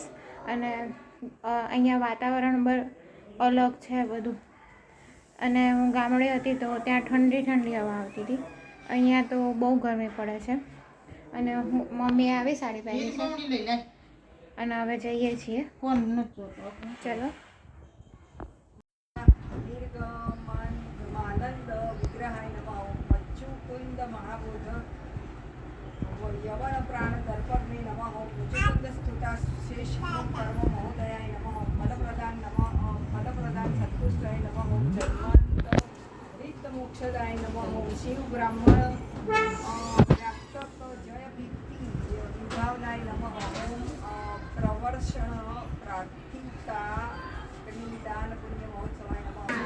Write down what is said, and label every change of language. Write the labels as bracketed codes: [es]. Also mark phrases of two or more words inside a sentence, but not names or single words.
[gu] અને અહીંયા વાતાવરણ અલગ છે બધું. અને હું ગામડે હતી તો ત્યાં ઠંડી ઠંડી હવા આવતી હતી. અહીંયા તો બહુ ગરમી પડે છે અને મમ્મી આવી સાડી પહેરી છે અને હવે જઈએ છીએ. ચલો. [sa] यवन प्राण दर्पग्ने नमः मुचुकुंद स्तुता शेष कर्म महोदयाय नमः फलप्रदान सत्पुष्टाय नमः जन्मंत रिक्त मोक्षदाय नमः शिव ब्राह्मण व्याप्तक जय भिक्ति विभावनाय नमः ओम प्रवर्षण प्रार्थिता दान पुण्य महोत्सवाय नमः